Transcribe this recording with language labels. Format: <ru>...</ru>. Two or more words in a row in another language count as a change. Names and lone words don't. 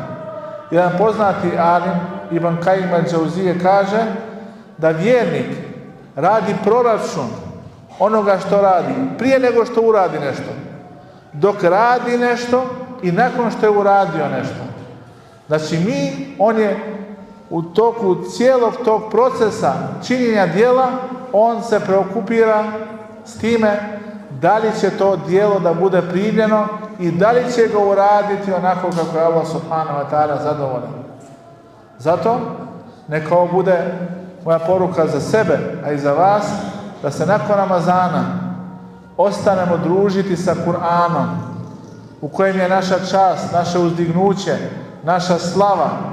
<bs>Jedan poznati alim, Ibn Kajim al-Džauzije, kaže da vjernik radi proračun onoga što radi prije nego što uradi nešto, dok radi nešto i nakon što je uradio nešto. Znači on je u toku cijelog tog procesa činjenja djela, on se preokupira s time da li će to djelo da bude primljeno i da li će ga uraditi onako kako je Allah</bs> <ar>سبحانه وتعالى</ar> <bs>zadovoljan. Zato neka ovo bude moja poruka za sebe, a i za vas, da se nakon Ramazana ostanemo družiti sa Kur'anom, u kojem je naša čast, naše uzdignuće, naša slava,</bs>